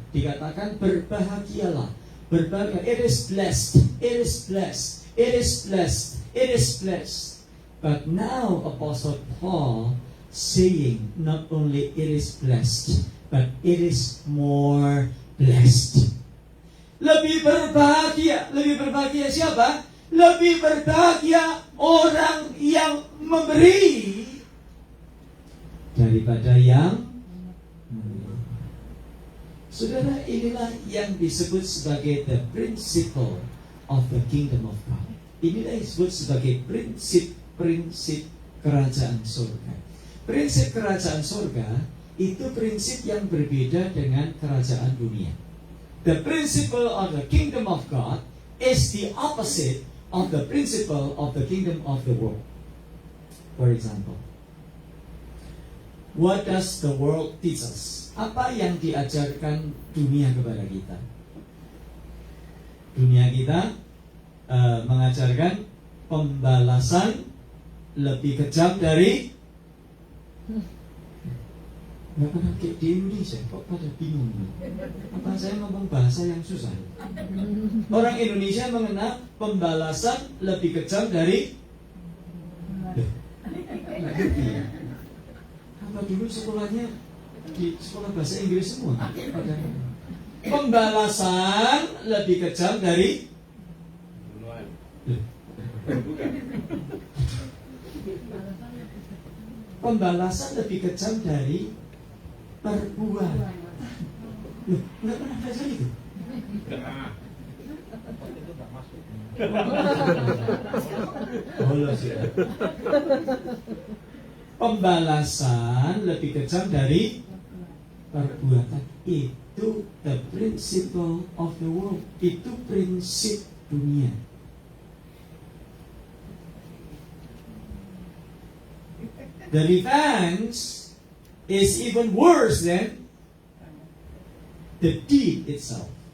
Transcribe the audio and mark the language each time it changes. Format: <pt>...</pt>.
<id>Dikatakan berbahagialah, berbahagia.</id> <en>It is blessed, it is blessed, it is blessed, it is blessed. But now Apostle Paul saying not only it is blessed, but it is more blessed.</en> <id>Lebih berbahagia siapa? Lebih berbahagia orang yang memberi daripada yang memberi. Saudara, inilah yang disebut sebagai</id> <en>the principle of the kingdom of God.</en> <id>Inilah yang disebut sebagai prinsip kerajaan surga. Prinsip kerajaan surga itu prinsip yang berbeda dengan kerajaan dunia.</id> <en>The principle of the kingdom of God is the opposite of the principle of the kingdom of the world. For example, what does the world teach us?</en> <id>Apa yang diajarkan dunia kepada kita? Dunia kita mengajarkan pembalasan lebih kejam dari nggak pernah kayak di Indonesia, kok pada bingung? Apa saya ngomong bahasa yang susah? Orang Indonesia mengenal pembalasan lebih kejam dari nggak ngerti ya? Apa dulu sekolahnya di sekolah bahasa Inggris semua? Pembalasan lebih kejam dari pembalasan lebih kejam dari perbuatan. Loh, nggak pernah belajar itu? Bolos ya. Pembalasan lebih kejam dari perbuatan.</id> <en>Itu the principle of the world.</en> <id>Itu prinsip dunia.</id> <en>The revenge is even worse than the deed itself.</en>